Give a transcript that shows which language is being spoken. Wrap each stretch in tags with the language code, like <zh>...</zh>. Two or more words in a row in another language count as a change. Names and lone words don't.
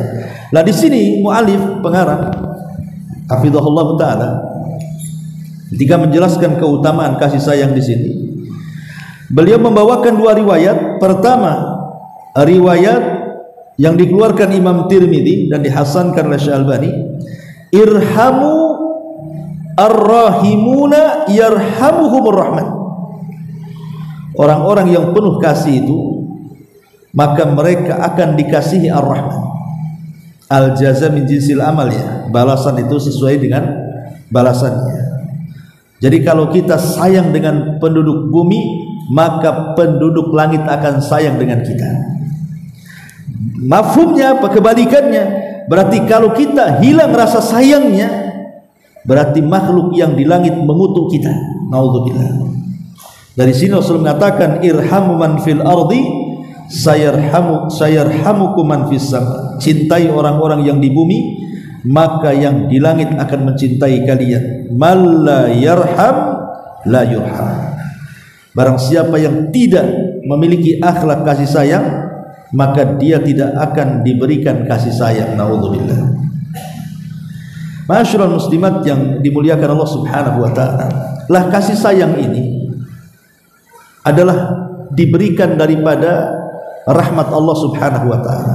<id>Nah di sini mu'alif pengarang</id> <ar>حفظه الله تعالى</ar> <id>ketika menjelaskan keutamaan kasih sayang di sini, beliau membawakan dua riwayat. Pertama, riwayat yang dikeluarkan Imam Tirmidzi dan dihasankan oleh Syalbani,</id> <ar>ارحموا الراحمون يرحمهم الرحمن.</ar> <id>Orang-orang yang penuh kasih itu, maka mereka akan dikasihi ar-rahman.</id> <ar>الجزاء من جنس العمل,</ar> <id>ya, balasan itu sesuai dengan balasannya. Jadi kalau kita sayang dengan penduduk bumi, maka penduduk langit akan sayang dengan kita. Mafhumnya apa? Kebalikannya. Berarti kalau kita hilang rasa sayangnya, berarti makhluk yang di langit mengutuk kita. Naudzubillah. Dari sini Rasul mengatakan,</id> <ar>ارحموا من في الأرض يرحمكم من في السماء.</ar> <id>Cintai orang-orang yang di bumi, maka yang di langit akan mencintai kalian.</id> <ar>من لا يرحم لا يرحم.</ar> <id>Barang siapa yang tidak memiliki akhlak kasih sayang, maka dia tidak akan diberikan kasih sayang. Naudzubillah.</id> <ar>معاشر المسلمات</ar> <id>yang dimuliakan Allah</id> <ar>سبحانه وتعالى,</ar> <id>lah kasih sayang ini adalah diberikan daripada rahmat Allah</id> <ar>سبحانه وتعالى.</ar>